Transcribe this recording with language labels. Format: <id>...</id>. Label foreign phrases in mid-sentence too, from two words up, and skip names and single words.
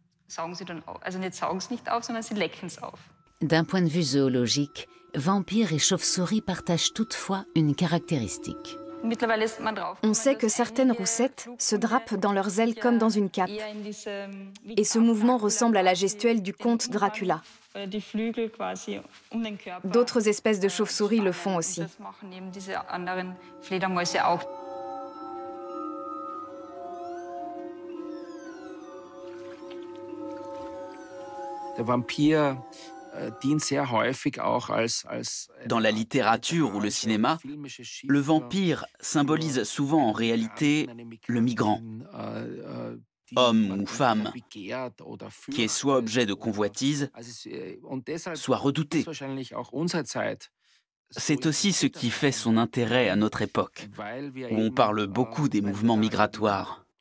<fr>D'un point de vue zoologique, vampires et chauves-souris partagent toutefois une caractéristique. On sait que certaines roussettes se drapent dans leurs ailes comme dans une cape. Et ce mouvement ressemble à la gestuelle du comte Dracula. D'autres espèces de chauves-souris le font aussi.</fr> <de>Der Vampir dient sehr häufig auch als</de> <fr>Dans la littérature ou le cinéma, le vampire symbolise souvent en réalité le migrant, homme ou femme, qui est soit objet de convoitise, soit redouté. C'est aussi ce qui fait son intérêt à notre époque, où on parle beaucoup des mouvements migratoires.</fr>